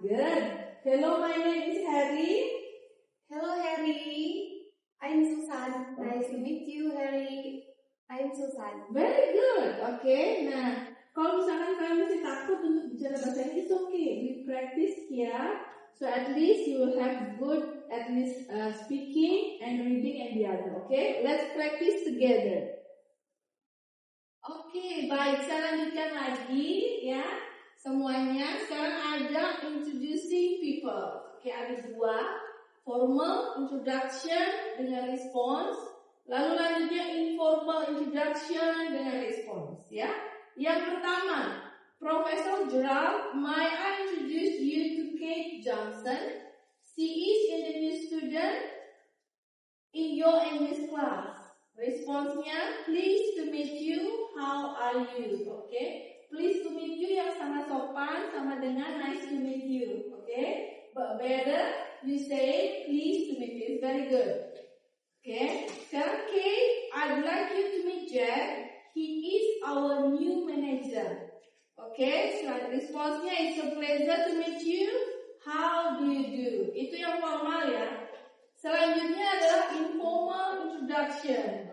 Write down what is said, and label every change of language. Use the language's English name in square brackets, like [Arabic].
[English] Good. Hello, my name is Harry. Hello, Harry. I'm Susan. Nice to meet you, Harry. I'm Susan. Very good. [Indonesian] Oke, nah kalau misalkan kalian masih takut untuk bicara bahasa Inggris, [English] okay, we practice here. So at least you will have good at least speaking and reading and the other. Okay, let's practice together. [Indonesian] Oke, baik. Saya lanjutkan lagi ya semuanya. Sekarang ada introducing people. Oke, ada dua. Formal introduction dengan response. Lalu lanjutnya informal introduction dengan response ya. Yang pertama, [English] Professor Gerald, may I introduce you to Kate Johnson? She is a new student in your English class. Responsnya, pleased to meet you. How are you? Okay. Pleased to meet you [Indonesian] yang sangat sopan sama dengan [English] nice to meet you. Okay. But better you say pleased to meet you. It's very good. Okay. [Indonesian] Sekarang [English] Kate, I'd like you to meet Jack. He is our new manager. Okay. So responsnya, it's a pleasure to meet you. How do you do? [Indonesian] Itu yang formal ya. Selanjutnya adalah informal introduction.